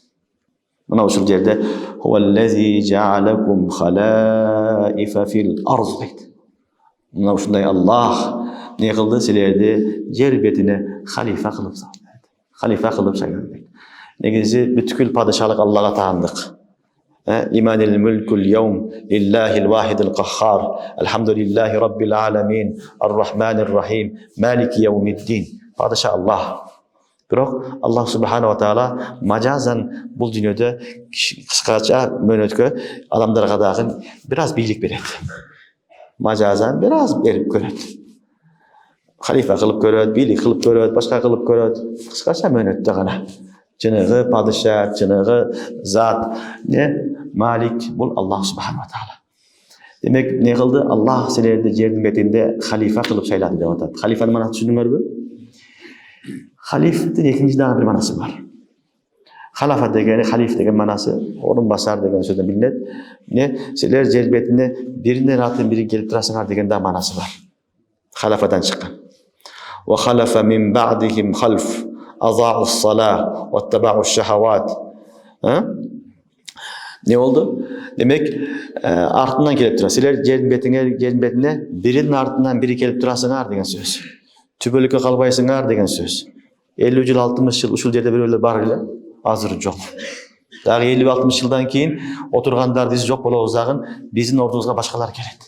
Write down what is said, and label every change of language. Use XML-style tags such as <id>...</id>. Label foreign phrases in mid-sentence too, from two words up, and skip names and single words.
<ky>Мына ушул жерде</ky> <ar>هو الذي جعلكم خلائف في الأرض</ar> <ky>дейт. Мына ушундай Аллах не кылды? Силерди жер бетине халифа кылып салды. Халифа кылып сайлады. Негизи бүткүл падышалык Аллага таандык.</ky> <ar>لمن الملك اليوم لله الواحد القهار. الحمد لله رب العالمين. الرحمن الرحيم. مالك يوم الدين.</ar> <ky>Падыша Аллах. Бирок Аллах</ky> <ar>سبحانه وتعالى</ar> <ky>мажазан бул дүйнөдө кыскача мөөнөткө адамдарга дагы бир аз бийлик берет. Мажазан бир аз берип көрөт. Халифа кылып көрөт, бийлик кылып көрөт, башка кылып көрөт. Кыскача мөөнөттө гана. Жыныгы падыша, жыныгы зат, Малик бул Аллах</ky> <ar>سبحانه وتعالى.</ar> <ky>Демек не кылды? Аллах силерди жердин бетинде халифа кылып сайлады деп атат. Халифанын манасын түшүндүңөрбү? Халифтин экинчи дагы бир манасы бар. Халафа деген, халиф деген манасы, орун басар деген сөздөн билинет. Силер жер бетине биринен атын бири келип турасыңар деген да манасы бар. Халафадан чыккан.</ky> <ar>وخلف من بعدهم خلف أضاعوا الصلاة واتبعوا الشهوات.</ar> <ky>Не болду? Демек, артынан келип тура. Силер жердин бетине биринин артынан бири келип турасыңар деген сөз. Түбөлүккө калбайсыңар деген сөз. 50 жыл, 60 жыл ушул жерде бирөөлөр бар эле. Азыр жок. Дагы 50-60 жылдан кийин отургандар биз жок болобуз дагы биздин ордубузга башкалар келет.</ky>